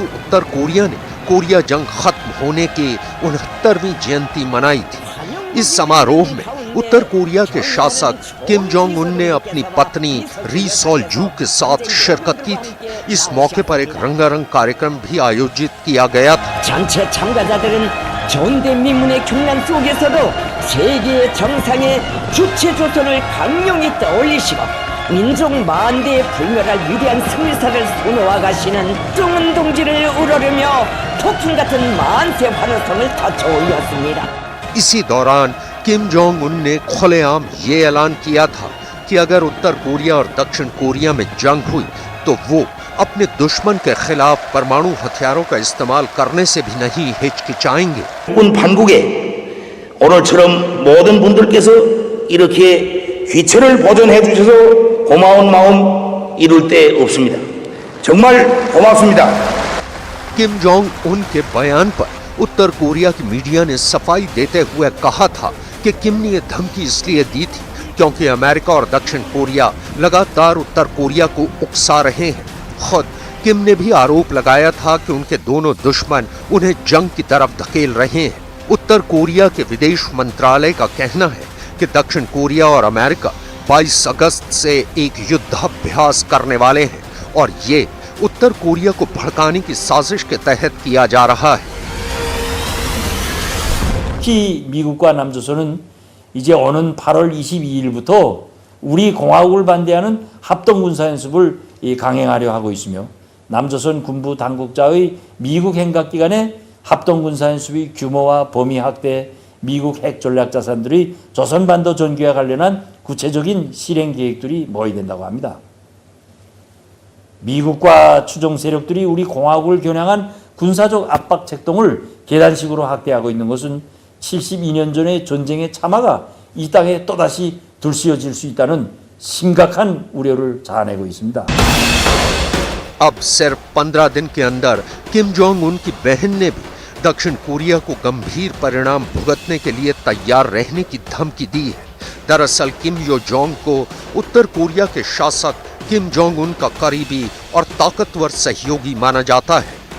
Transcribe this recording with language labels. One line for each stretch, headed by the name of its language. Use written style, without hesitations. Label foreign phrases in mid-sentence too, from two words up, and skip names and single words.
Hindi: उत्तर कोरिया ने कोरिया जंग खत्म होने के 69वीं जयंती मनाई थी। इस समारोह में उत्तर कोरिया के शासक किम जोंग उन ने अपनी पत्नी री सोल जू के साथ शिरकत की थी। इस मौके पर एक रंगारंग कार्यक्रम भी आयोजित किया गया था।
Korean: 전체 참가자들은 전대미문의 경란 속에서도 세계의 정상의 주체 조선을 강력히 떠올리시고 민족 만대에 불멸할 위대한 승리사를 소노와 가시는 정은 동지를 우러르며 폭풍 같은 만세 환호성을 터쳐 올렸습니다.
Hindi: इसी दौरान किम जोंग उन ने खुलेआम ये ऐलान किया था कि अगर उत्तर कोरिया और दक्षिण कोरिया में जंग हुई तो वो अपने दुश्मन के खिलाफ परमाणु हथियारों का इस्तेमाल करने से भी नहीं हिचकिचाएंगे।
Korean: 군 반국에 오늘처럼 모든 분들께서 이렇게 귀처를 보존해 주셔서 고마운 마음 이룰 데 없습니다. 정말 고맙습니다.
Hindi: किम जोंग उन के बयान पर उत्तर कोरिया की मीडिया ने सफाई देते हुए कहा था कि किम ने यह धमकी इसलिए दी थी क्योंकि अमेरिका और दक्षिण कोरिया लगातार उत्तर कोरिया को उकसा रहे हैं। खुद किम ने भी आरोप लगाया था कि उनके दोनों दुश्मन उन्हें जंग की तरफ धकेल रहे हैं। उत्तर कोरिया के विदेश मंत्रालय का कहना है कि दक्षिण कोरिया और अमेरिका 22 अगस्त से एक युद्धाभ्यास करने वाले हैं और ये उत्तर कोरिया को भड़काने की साजिश के तहत किया जा रहा है।
Korean: 특히 미국과 남조선은 이제 오는 8월 22일부터 우리 공화국을 반대하는 합동군사연습을 강행하려 하고 있으며 남조선 군부 당국자의 미국 행각기관의 합동군사연습의 규모와 범위 확대, 미국 핵전략자산들의 조선반도 전개와 관련한 구체적인 실행 계획들이 모의된다고 합니다. 미국과 추종 세력들이 우리 공화국을 겨냥한 군사적 압박 책동을 계단식으로 확대하고 있는 것은 72년 전의 전쟁의 참화가 이 땅에 또다시 들씌워질 수 있다는 심각한 우려를 자아내고 있습니다.
Hindi: अब सिर्फ 15 दिन के अंदर किम जोंग उन की बहन ने भी दक्षिण कोरिया को गंभीर परिणाम भुगतने के लिए तैयार रहने की धमकी दी है। दरअसल किम यो जोंग को उत्तर कोरिया के शासक किम जोंग उन का करीबी और ताकतवर सहयोगी माना जाता है।